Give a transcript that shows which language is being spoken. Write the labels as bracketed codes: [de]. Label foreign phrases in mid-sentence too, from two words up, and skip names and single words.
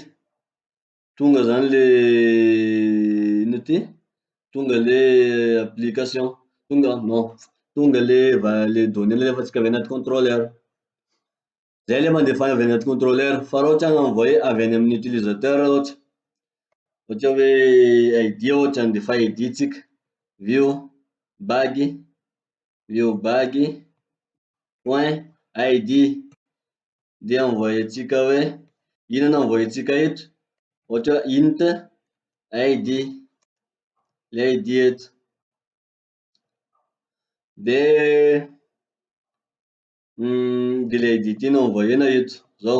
[mg] Tonga zany le ino ty, tonga le application, tonga non, tonga le données lefatsika avy anaty contrôleur. Zay le mandefana avy anaty contrôleur. Fa raha ohatra envoyer avy any amin'ny utilisateur ohatra, ohatra hoe ID ohatra handefa ID tsika, [en] view bag point ID, [mg] de envoyer tsika hoe ino no envoyer tsika eto, ohatra hoe [en] int ID, [mg] le ID eto. De le ID ty no envoyena eto, zao.